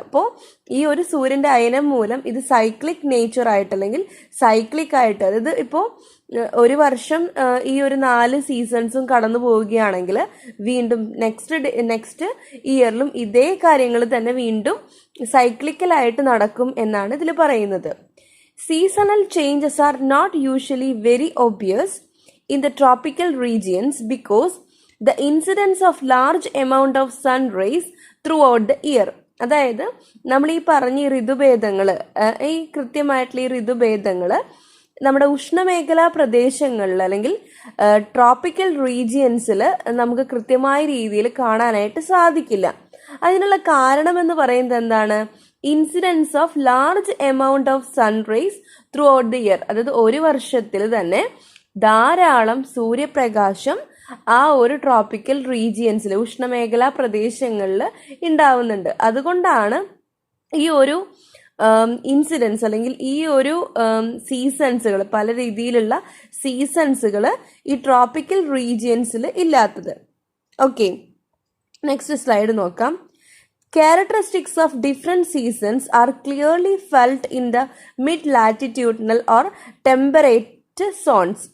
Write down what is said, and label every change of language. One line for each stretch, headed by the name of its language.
Malayalam: അപ്പോൾ ഈ ഒരു സൂര്യൻ്റെ അയനം മൂലം ഇത് സൈക്ലിക് നേച്ചർ ആയിട്ട് അല്ലെങ്കിൽ സൈക്ലിക് ആയിട്ട്, അതായത് ഇപ്പോൾ ഒരു വർഷം ഈ ഒരു 4 സീസൺസും കടന്നു പോവുകയാണെങ്കിൽ വീണ്ടും നെക്സ്റ്റ് ഇയറിലും ഇതേ കാര്യങ്ങൾ തന്നെ വീണ്ടും സൈക്ലിക്കലായിട്ട് നടക്കും എന്നാണ് ഇതിൽ പറയുന്നത്.
English: Seasonal changes are not usually very obvious in the tropical regions because the incidence of large amount of sun rays throughout the year.
Malayalam: അതായത് നമ്മൾ ഈ പറഞ്ഞ ഈ ഋതുഭേദങ്ങൾ, ഈ കൃത്യമായിട്ടുള്ള ഈ ഋതുഭേദങ്ങൾ നമ്മുടെ ഉഷ്ണമേഖലാ പ്രദേശങ്ങളിൽ അല്ലെങ്കിൽ ട്രോപ്പിക്കൽ റീജിയൻസിൽ നമുക്ക് കൃത്യമായ രീതിയിൽ കാണാനായിട്ട് സാധിക്കില്ല. അതിനുള്ള കാരണം എന്ന് പറയുന്നത് എന്താണ്?
English: Incidence of large amount of sun rays throughout the year.
Malayalam: അതായത് ഒരു വർഷത്തിൽ തന്നെ ധാരാളം സൂര്യപ്രകാശം ആ ഒരു ട്രോപ്പിക്കൽ റീജിയൻസിൽ ഉഷ്ണമേഖലാ പ്രദേശങ്ങളിൽ ഉണ്ടാവുന്നുണ്ട്. അതുകൊണ്ടാണ് ഈ ഒരു ഇൻസിഡൻസ് അല്ലെങ്കിൽ ഈ ഒരു സീസൺസുകൾ, പല രീതിയിലുള്ള സീസൺസുകൾ ഈ ട്രോപ്പിക്കൽ റീജിയൻസിൽ ഇല്ലാത്തത്. ഓക്കെ, നെക്സ്റ്റ് സ്ലൈഡ് നോക്കാം.
English: Characteristics of different seasons are clearly felt in the mid-latitudinal or temperate zones.